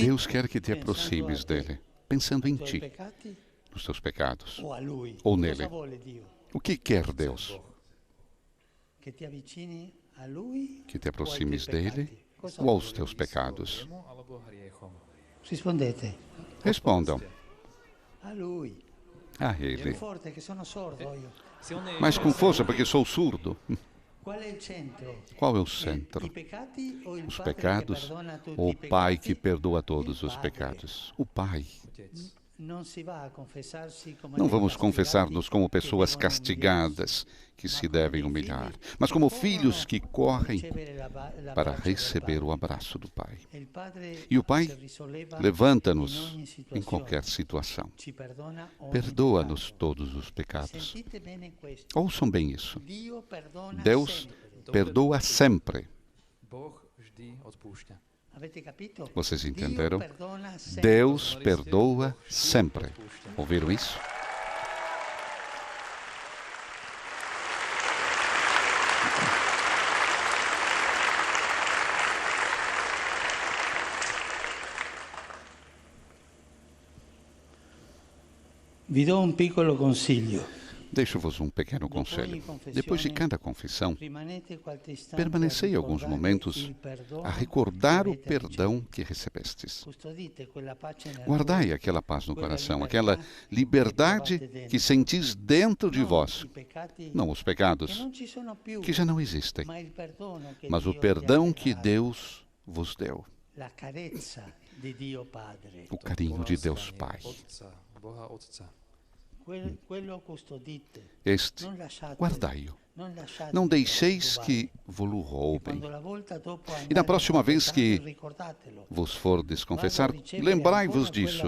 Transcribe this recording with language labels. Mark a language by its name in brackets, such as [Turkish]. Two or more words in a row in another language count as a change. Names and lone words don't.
[Portuguese] Deus quer que te aproximes dele, pensando em [Italian] ai tuoi ti, peccati [Portuguese] nos teus pecados. [Italian] o a Lui. O Cosa [Portuguese] nele. [Italian] vuole Dio? [Portuguese] O que quer Deus? [Italian] Che ti avvicini a Lui [Portuguese] Que te [Italian] o ai tuoi [Portuguese] aproximes dele [Italian] peccati? Cosa [Portuguese] ou aos [Italian] vuole? [Portuguese] teus pecados? [Slovak] Jemu alebo hriechom. [Italian] Rispondete. [Portuguese] Respondam [Italian] A Lui. [Portuguese] a [Italian] Più [Portuguese] ele. [Italian] forte che sono sordo io. [Slovak] Silný [Portuguese] Mas com força, porque sou surdo. [Italian] Qual è il centro? [Portuguese] Qual é o centro? [Italian] I peccati o il [Portuguese] Os [Italian] Padre [Portuguese] pecados [Italian] che perdona tutti [Portuguese] ou [Italian] i [Portuguese] o Pai [Italian] peccati? [Portuguese] que perdoa todos [Italian] Il [Portuguese] os [Italian] Padre. [Portuguese] pecados? O Pai. [Slovak] Otec. [Italian] Non si va a confessarsi come [Portuguese] Não [Italian] dei [Portuguese] vamos [Italian] castigati [Portuguese] confessar-nos como [Italian] che [Portuguese] pessoas [Italian] devono [Portuguese] castigadas que se devem humilhar, mas como filhos que correm para receber o abraço do Pai. E o Pai levanta-nos em qualquer situação. Perdoa-nos todos os pecados. Ouçam bem isso. Deus perdoa sempre. [Slovak] Boh vždy odpúšťa. [Portuguese] Vocês entenderam? Deus perdoa sempre. Ouviram isso? [Italian] Vi do un piccolo consiglio. [Portuguese] Deixo-vos um pequeno conselho. Depois de cada confissão, [Italian] Rimanete qualche istante [Portuguese] permanecei [Italian] a [Portuguese] alguns [Italian] ricordare [Portuguese] momentos [Italian] il perdono [Portuguese] a recordar [Italian] che [Portuguese] o [Italian] avete [Portuguese] perdão que recebestes. [Italian] Custodite quella pace nel [Portuguese] Guardai [Italian] cuore, [Portuguese] aquela paz no [Italian] quella [Portuguese] coração, [Italian] libertà [Portuguese] aquela liberdade [Italian] che trovate dentro. [Portuguese] que sentis dentro de [Italian] Non [Portuguese] vós. [Italian] i peccati [Portuguese] Não os [Italian] che [Portuguese] pecados, [Italian] non ci sono più, [Portuguese] que já não existem, [Italian] ma il perdono che [Portuguese] mas o [Italian] Dio [Portuguese] perdão [Italian] vi ha [Portuguese] que [Italian] dato, [Portuguese] Deus vos deu. [Italian] la carezza di Dio Padre. [Portuguese] O carinho de Deus Pai. [Slovak] Boha Otca. [Portuguese] Este, guardai-o. Não deixeis que vos roubem. E na próxima vez que vos fordes confessar, lembrai-vos disso.